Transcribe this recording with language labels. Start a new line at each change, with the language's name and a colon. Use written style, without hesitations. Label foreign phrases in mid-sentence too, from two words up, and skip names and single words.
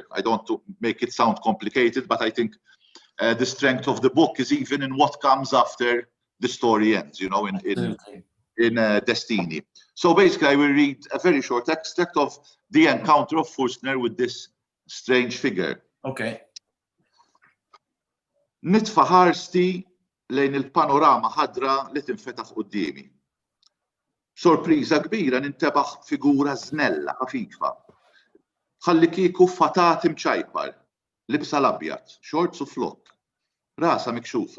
English: I don't want to make it sound complicated, but I think the strength of the book is even in what comes after the story ends, in Destiny. So basically, I will read a very short extract of the encounter of Forstner with this strange figure. Okay.
Maltese: Nitfa' ħarsti lejn il-panorama ħadra li tinfetaħ qudiemi. Sorpriża kbira nintebaħ figura żnella ħafifa. Ħalli kieku fatat imċajpar, libsa l-abjad, shorts u flott, rasa mikxufa.